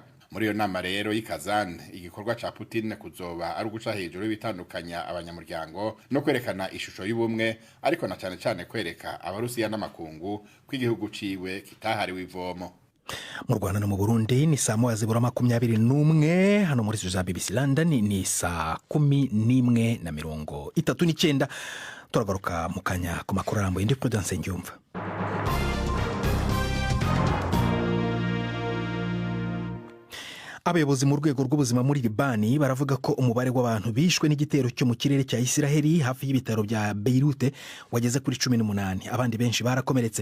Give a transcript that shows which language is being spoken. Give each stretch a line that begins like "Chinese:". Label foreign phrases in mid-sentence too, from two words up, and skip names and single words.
Rundi: Muri iyo nama rero y'Ikazan, igikorwa ca Putin kuzoba ari uguca hejuru y'ibitandukanya abanyamuryango no kwerekana ishusho y'ubumwe, ariko na cyane kwereka Abarusiya n'amakungu ko igihugu ciwe kitahariwe ivomo.
Kinyarwanda: mu Rwanda no mu Burundi ni saa moya zibura 21 hano muri studio za BBC London ni saa 11:39 turagaruka mu kanya ku makuru arambuye ndi Prudence Ngyumva. Abayobozi mu rwego rw'ubuzima muri Libani baravuga ko umubare w'abantu bishwe n'igitero cyo mu kirere cya Isiraheli hafi y'ibitaro bya Beirut wageze kuri 18, abandi benshi barakomeretse.